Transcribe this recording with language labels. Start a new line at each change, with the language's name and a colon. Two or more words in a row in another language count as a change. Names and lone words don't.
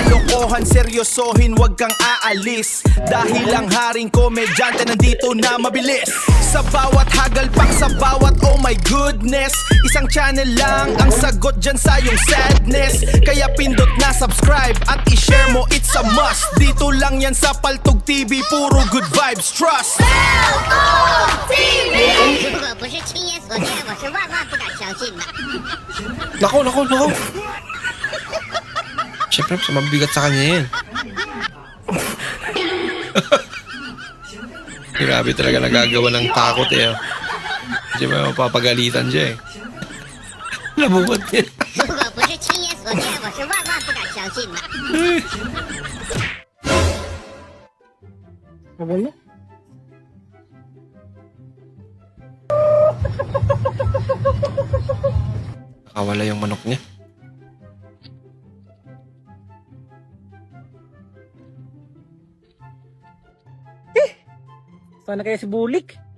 Filipino: kalokohan, seryosohin, wag kang aalis. Dahil ang haring komedyante nandito na mabilis. Sa bawat hagalpak, sa bawat
English: oh my goodness,
Filipino: isang channel lang ang sagot dyan sa iyong sadness. Kaya pindot na subscribe at i-share mo,
English: it's a must.
Filipino: Dito lang yan sa Paltog TV, puro
English: good vibes, trust.
Chinese: 如果不是亲眼所见，我是万万不敢相信的。
Filipino: Nako. Siyempre, mas mabigat sa kanya yan. Grabe talaga nagagawa ng takot eh. Hindi mo mapapagalitan siya eh. Labungot niya.
Chinese: 如果不是亲眼所见，我是万万不敢相信的。
Filipino: Nakawala yung manok niya. Sana kaya si Bulik?